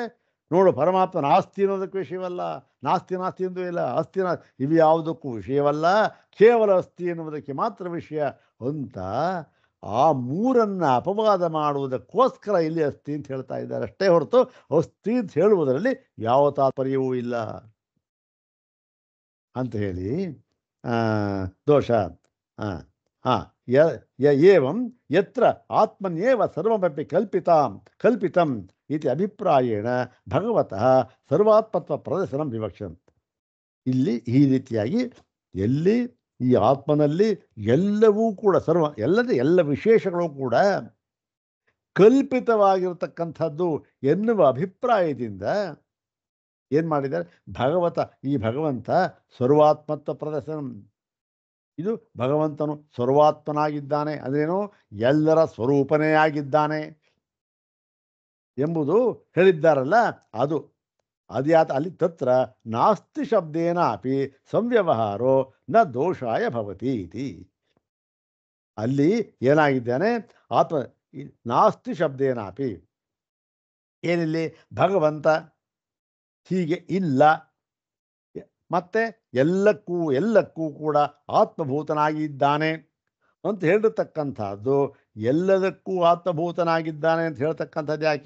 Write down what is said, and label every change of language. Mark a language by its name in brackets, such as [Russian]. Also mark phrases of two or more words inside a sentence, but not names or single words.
[Kannada] ನೋಡು, ಪರಮಾತ್ಮ ನಾಸ್ತಿ ಅನ್ನೋದಕ್ಕೆ ವಿಷಯವಲ್ಲ, [Sanskrit] ನಾಸ್ತಿ ನಾಸ್ತಿ [Kannada] ಎಂದೂ ಇಲ್ಲ, ಅಸ್ಥಿ ಇವು ಯಾವುದಕ್ಕೂ ವಿಷಯವಲ್ಲ, ಕೇವಲ ಅಸ್ಥಿ ಎನ್ನುವುದಕ್ಕೆ ಮಾತ್ರ ವಿಷಯ ಅಂತ ಆ ಮೂರನ್ನು ಅಪವಾದ ಮಾಡುವುದಕ್ಕೋಸ್ಕರ ಇಲ್ಲಿ ಅಸ್ಥಿ ಅಂತ ಹೇಳ್ತಾ ಇದ್ದಾರೆ ಅಷ್ಟೇ ಹೊರತು ಅಸ್ಥಿ ಅಂತ ಹೇಳುವುದರಲ್ಲಿ ಯಾವ ತಾತ್ಪರ್ಯವೂ ಇಲ್ಲ ಅಂತ ಹೇಳಿ ದೋಷ. [Sanskrit] ಏವಂ ಯತ್ರ ಆತ್ಮನ್ಯೇವ ಸರ್ವಮಪಿ ಕಲ್ಪಿತಂ ಇತಿ ಅಭಿಪ್ರಾಯೇಣ ಭಗವತಃ ಸರ್ವಾತ್ಮತ್ವ ಪ್ರದರ್ಶನಂ ವಿವಕ್ಷಂ. [Kannada] ಇಲ್ಲಿ ಈ ರೀತಿಯಾಗಿ ಎಲ್ಲಿ ಈ ಆತ್ಮನಲ್ಲಿ ಎಲ್ಲವೂ ಕೂಡ ಎಲ್ಲ ವಿಶೇಷಗಳು ಕೂಡ ಕಲ್ಪಿತವಾಗಿರತಕ್ಕಂಥದ್ದು ಎನ್ನುವ ಅಭಿಪ್ರಾಯದಿಂದ ಏನು ಮಾಡಿದ್ದಾರೆ, ಈ ಭಗವಂತ ಸರ್ವಾತ್ಮತ್ವ ಪ್ರದರ್ಶನ, ಇದು ಭಗವಂತನು ಸರ್ವಾತ್ಮನಾಗಿದ್ದಾನೆ ಅಂದ್ರೇನು, ಎಲ್ಲರ ಸ್ವರೂಪನೇ ಆಗಿದ್ದಾನೆ ಎಂಬುದು ಹೇಳಿದ್ದಾರಲ್ಲ, ಅದ್ಯಾತ ಅಲ್ಲಿ [Sanskrit] ತತ್ರ ನಾಸ್ತಿ ಶಬ್ದೇನ ಅಪಿ ಸಂವ್ಯವಹಾರೋ ನ ದೋಷಾಯ ಭವತಿ ಇತಿ. [Kannada] ಅಲ್ಲಿ ಏನಾಗಿದ್ದಾನೆ ಆತ್ಮ [Sanskrit] ನಾಸ್ತಿ ಶಬ್ದೇನ ಅಪಿ, [Kannada] ಏನಿಲ್ಲಿ ಭಗವಂತ ಹೀಗೆ ಇಲ್ಲ, ಮತ್ತೆ ಎಲ್ಲಕ್ಕೂ ಕೂಡ ಆತ್ಮಭೂತನಾಗಿದ್ದಾನೆ ಅಂತ ಹೇಳಿರ್ತಕ್ಕಂಥದ್ದು, ಎಲ್ಲದಕ್ಕೂ ಆತ್ಮಭೂತನಾಗಿದ್ದಾನೆ ಅಂತ ಹೇಳ್ತಕ್ಕಂಥದ್ದು ಯಾಕೆ?